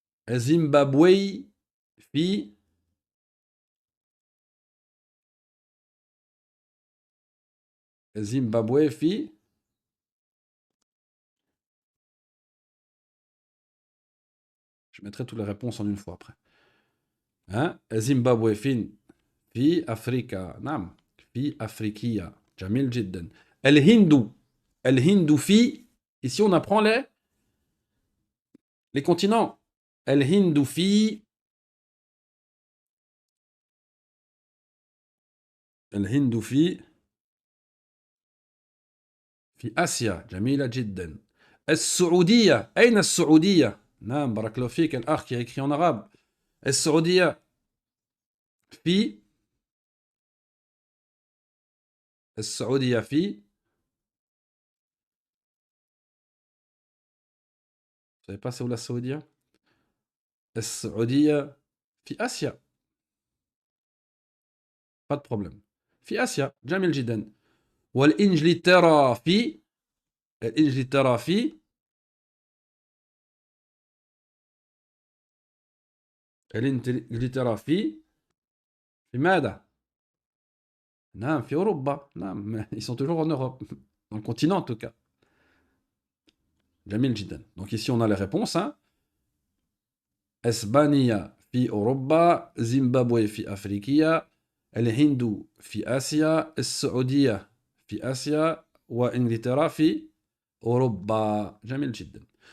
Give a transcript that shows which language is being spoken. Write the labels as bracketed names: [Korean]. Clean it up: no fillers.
[Arabic] زيمبابوي في زيمبابوي في [French] Je mettrai toutes les réponses en une fois après. Hein? [Arabic] زيمبابوي فين؟ في أفريقيا. نعم. في أفريقيا. جميل جدا. الهند. الهند في. [French] Ici, on apprend les continents. [Arabic] الهند في. الهند في آسيا. جميلة جدا. السعودية. أين السعودية؟ نعم بارك الله فيك الأخ [French] qui a écrit en arabe. [Arabic] السعودية في السعودية في [French] Vous savez pas c'est où la Saoudia? [Arabic] السعودية في آسيا. [French] Pas de problème. [Arabic] في آسيا. جميل جدا. والإنجلترا في الإنجلترا الإنجلترا في ماذا؟ نعم في أوروبا. نعم [French] ils sont toujours en Europe. Dans le continent en tout cas. [Arabic] جميل جدا. [French] Donc ici on a les réponses. [Arabic] Hein. إسبانيا في أوروبا. زيمبابوي في أفريقيا. الهند في آسيا. السعودية في آسيا. وإنجلترا في أوروبا. جميل جدا.